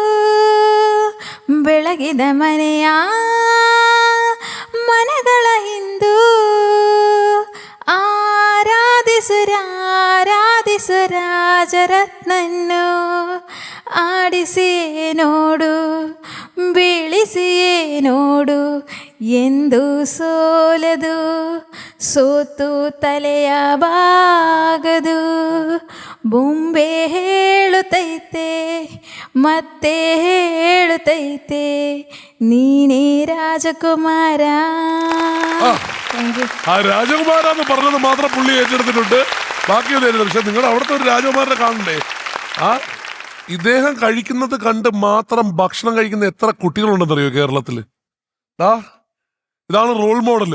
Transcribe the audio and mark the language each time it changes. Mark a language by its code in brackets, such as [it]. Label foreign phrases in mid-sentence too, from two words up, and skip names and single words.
[kn] ಬೆಳಗಿದ ಮನೆಯ ಮನಗಳ ಹಿಂದು ಆರಾಧಿಸು ರಾಜರತ್ನನ್ನು ಆಡಿಸಿಯೇ ನೋಡು, ಬೀಳಿಸಿಯೇ ನೋಡು, ಎಂದು ಸೋಲದು, ಸೋತು ತಲೆಯ ಬಾಗದು. ಬೊಂಬೆ ಹೇಳುತ್ತೈತೆ ಮತ್ತೆ ಹೇಳುತ್ತೈತೆ ನೀನೇ ರಾಜಕುಮಾರ. [ml] ആ രാജകുമാരാന്ന് പറഞ്ഞത് മാത്രം പുള്ളി ഏറ്റെടുത്തിട്ടുണ്ട്, ബാക്കിയൊന്നും. പക്ഷെ നിങ്ങൾ അവിടുത്തെ ഒരു രാജകുമാരനെ കാണണ്ടേ? ഇദ്ദേഹം കഴിക്കുന്നത് കണ്ട് മാത്രം ഭക്ഷണം കഴിക്കുന്ന എത്ര കുട്ടികളുണ്ടെന്നറിയോ കേരളത്തില്? ഇതാണ് [en] role model.